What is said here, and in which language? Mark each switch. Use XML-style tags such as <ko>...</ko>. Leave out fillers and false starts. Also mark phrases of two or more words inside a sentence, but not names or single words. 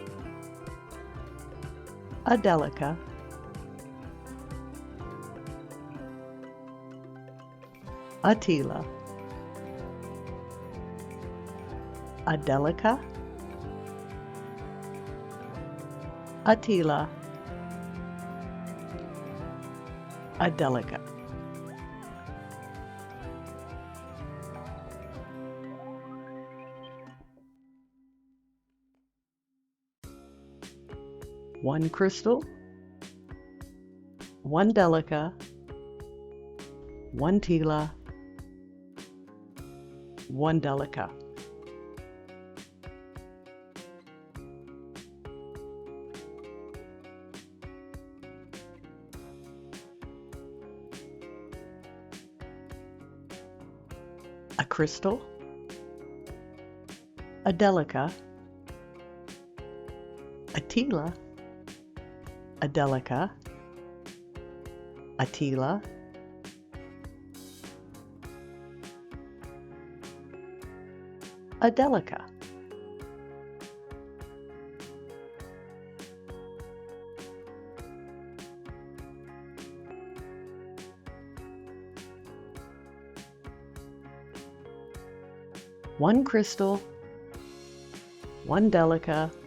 <en>a delica, a Tila, a delica, a Tila, a delica. One crystal, one delica, one Tila, one delica. A crystal, a delica, a Tila, a delica, a Tila, a delica. One crystal, one delica,</en>